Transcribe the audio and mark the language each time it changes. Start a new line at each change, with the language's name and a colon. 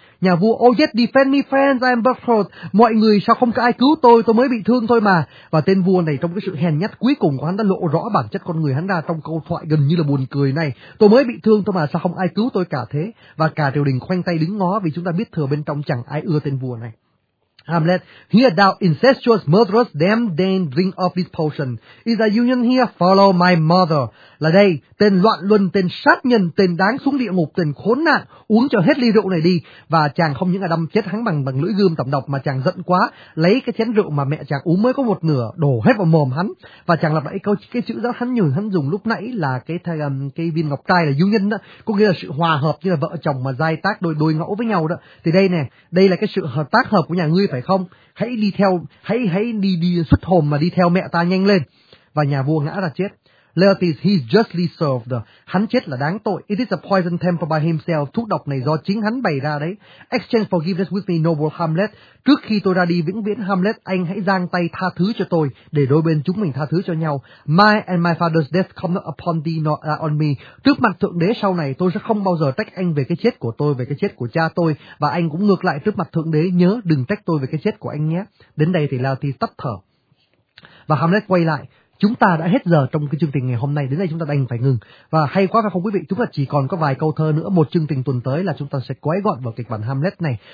Vietnamese: Nhà vua:
English: "Oh yes, defend me, friends, I am but hurt."
Vietnamese: Mọi người, sao không có ai cứu tôi mới bị thương thôi mà. Và tên vua này trong cái sự hèn nhát cuối cùng của hắn đã lộ rõ bản chất con người hắn ra trong câu thoại gần như là buồn cười này: "Tôi mới bị thương thôi mà, sao không ai cứu tôi cả thế?" Và cả triều đình khoanh tay đứng ngó, vì chúng ta biết thừa bên trong chẳng ai ưa tên vua này.
English: Hamlet: "Here thou incestuous murderous damned dame, drink of this potion. Is a union here? Follow my mother."
Vietnamese: Là đây, tên loạn luân, tên sát nhân, tên đáng xuống địa ngục, tên khốn nạn, uống cho hết ly rượu này đi. Và chàng không những là đâm chết hắn bằng lưỡi gươm tẩm độc, mà chàng giận quá, lấy cái chén rượu mà mẹ chàng uống mới có một nửa đổ hết vào mồm hắn. Và chàng lặp lại cái chữ giáo hắn dùng lúc nãy là cái viên ngọc trai là union đó, có nghĩa là sự hòa hợp, như là vợ chồng mà giai tác đôi ngẫu với nhau đó. Thì đây nè, đây là cái sự hợp tác hợp của nhà ngươi phải không? Hãy đi xuất hồn mà đi theo mẹ ta nhanh lên. Và nhà vua ngã ra chết.
English: Laertes, he's justly served.
Vietnamese: Hắn chết là đáng tội.
English: It is a poison temper by himself.
Vietnamese: Thuốc độc này do chính hắn bày ra đấy.
English: Exchange forgiveness with me, noble Hamlet.
Vietnamese: Trước khi tôi ra đi vĩnh viễn, Hamlet, anh hãy giang tay tha thứ cho tôi, để đôi bên chúng mình tha thứ cho nhau.
English: My and my father's death come not upon thee nor on me.
Vietnamese: Trước mặt thượng đế sau này, tôi sẽ không bao giờ trách anh về cái chết của tôi, về cái chết của cha tôi. Và anh cũng ngược lại, trước mặt thượng đế, nhớ đừng trách tôi về cái chết của anh nhé. Đến đây thì Laertes tắt thở. Và Hamlet quay lại: chúng ta đã hết giờ trong cái chương trình ngày hôm nay, đến đây chúng ta đành phải ngừng. Và hay quá phải không quý vị, chúng ta chỉ còn có vài câu thơ nữa, một chương trình tuần tới là chúng ta sẽ quay gọn vào kịch bản Hamlet này.